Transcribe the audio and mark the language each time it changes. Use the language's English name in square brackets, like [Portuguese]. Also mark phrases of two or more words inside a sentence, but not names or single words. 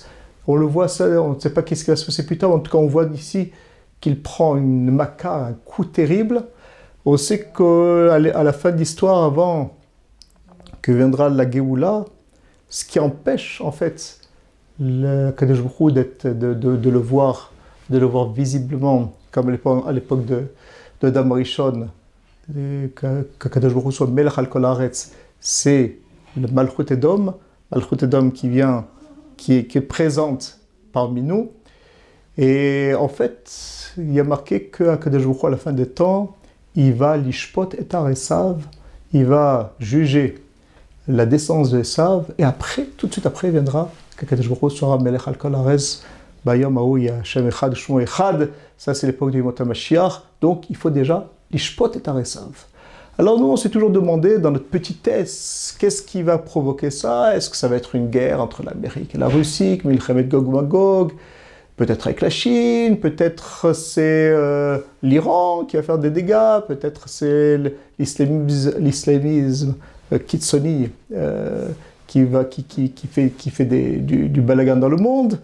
[French] On le voit, ça, on ne sait pas qu'est-ce qui va se passer plus tard, en tout cas on voit ici qu'il prend une maca, un coup terrible. On sait qu'à la fin de l'histoire, avant que viendra la Géoula, ce qui empêche en fait [Hebrew] הקדוש ברוך הוא [French] de le voir visiblement, comme à l'époque de [Hebrew] אדם ראשון, [French] qu' [Hebrew] הקדוש ברוך הוא [French] soit [Hebrew] מלך על כל הארץ, [French] c'est le [Hebrew] מלכות אדום [French] qui est présente parmi nous. Et en fait, il y a marqué qu' [Hebrew] הקדוש ברוך הוא, [French] à la fin des temps, il va [Hebrew] לשפוט את עשו, [French] il va juger la descendance de Esav, et après, tout de suite après, viendra qu' [Hebrew] הקדוש ברוך הוא [French] sera [Hebrew] מלך על כל הארץ, ביום ההוא השם אחד שמו אחד. [French] Ça, c'est l'époque du [Hebrew] ימות המשיח. [French] Donc, il faut déjà [Hebrew] לשפוט את עשו. [French] Alors nous, on s'est toujours demandé, dans notre petitesse, qu'est-ce qui va provoquer ça? Est-ce que ça va être une guerre entre l'Amérique et la Russie, [Hebrew] מלחמת גוג מגוג, [French] peut-être avec la Chine, peut-être c'est l'Iran qui va faire des dégâts, peut-être c'est l'islamisme Kitsoni qui fait du balagan dans le monde.